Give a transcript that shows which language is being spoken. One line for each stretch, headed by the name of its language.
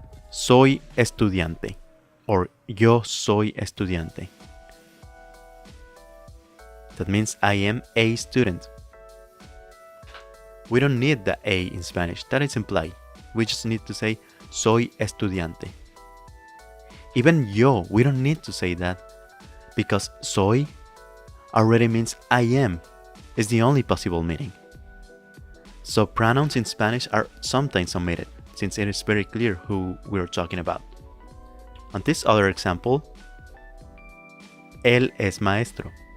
Spanish: Soy estudiante, or yo soy estudiante.
English: That means I am a student. We don't need the a in Spanish, that is implied. We just need to say
Spanish: soy estudiante.
English: Even yo, we don't need to say that, because soy already means I am. It's the only possible meaning. So pronouns in Spanish are sometimes omitted, since it is very clear who we're talking about. On this other example,
Spanish: él es maestro.